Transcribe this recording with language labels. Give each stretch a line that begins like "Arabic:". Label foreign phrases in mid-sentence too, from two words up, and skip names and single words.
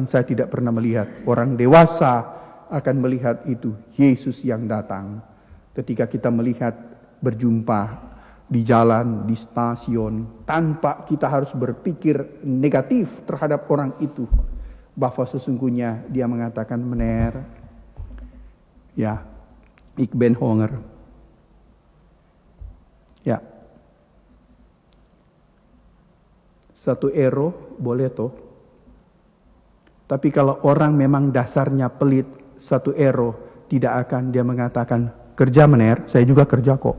Indonesian: Saya tidak pernah melihat. Orang dewasa akan melihat itu, Yesus yang datang. Ketika kita melihat berjumpa di jalan, di stasiun, tanpa kita harus berpikir negatif terhadap orang itu, bahwa sesungguhnya dia mengatakan,
Dutch: meneer, ya, ik ben honger,
Indonesian: ya, 1 euro boleh toh, tapi kalau orang memang dasarnya pelit, 1 euro tidak akan dia mengatakan, kerja meneer, saya juga kerja kok.